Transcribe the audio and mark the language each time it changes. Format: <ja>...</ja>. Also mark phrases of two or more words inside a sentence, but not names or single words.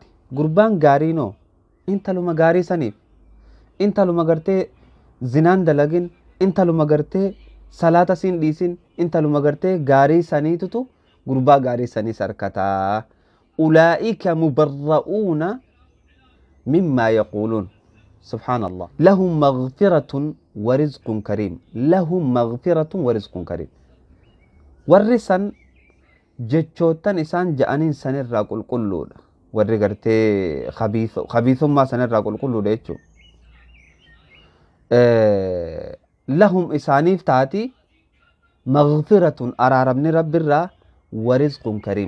<om>Gurbaan gaariinoo intaluma gaarii saniif. Intaluma gartee zinaan dalagin. Intaluma gartee salaata siin dhiisin. Intaluma gartee gaarii saniitutu gurbaa gaarii saniis harkataa.</om> <ar>أولئك مبرؤون مما يقولون. Subhaanallah. لهم مغفرة ورزق كريم لهم مغفرة ورزق كريم.</ar> <om>Warri san jechootan isaan ja'aniin sanirraa qulqulluudha. Warri gartee khabiisummaa sanirraa qulqulluudha jechuudha. Lahum isaaniif taati maghfiratun araaramni rabbirraa</om> <ar>ورزق كريم.</ar>